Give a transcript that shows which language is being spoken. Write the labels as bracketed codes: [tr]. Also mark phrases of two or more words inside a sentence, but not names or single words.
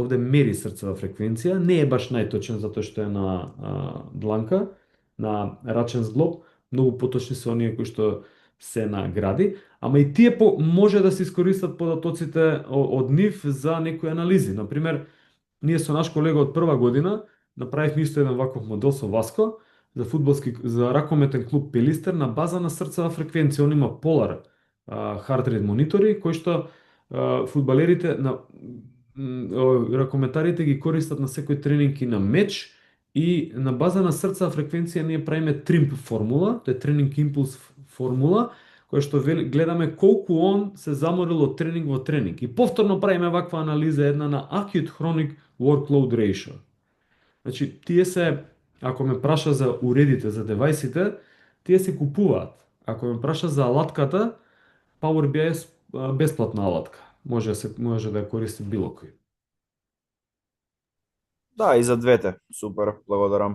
[mk] Овде мери срцева фреквенција, не е баш најточен затоа што е на дланка, на рачен зглоб, многу поточни се оние кои што се на гради, ама и тие може да се искористат податоците од нив за некои анализи. Например, ние со наш колега од прва година направивме исто еден ваков модел со Васко за ракометен клуб Пелистер на база на срцева фреквенција. Он има Polar [en] heart rate [mk] монитори кои што фудбалерите ракометарите ги користат на секој тренинг и на меч, и на база на срцева фреквенција ние правиме TRIMP формула, тоа е тренинг импулс формула, која што гледаме колку он се заморил од тренинг во тренинг. И повторно правиме ваква анализа една на [en] acute chronic workload ratio. [mk] Значи, тие се, ако ме праша за уредите, за девајсите, тие се купуваат. Ако ме праша за алатката, Power BI е бесплатна алатка. може да ја користи било кој. Да, и за двете. Супер, благодарам.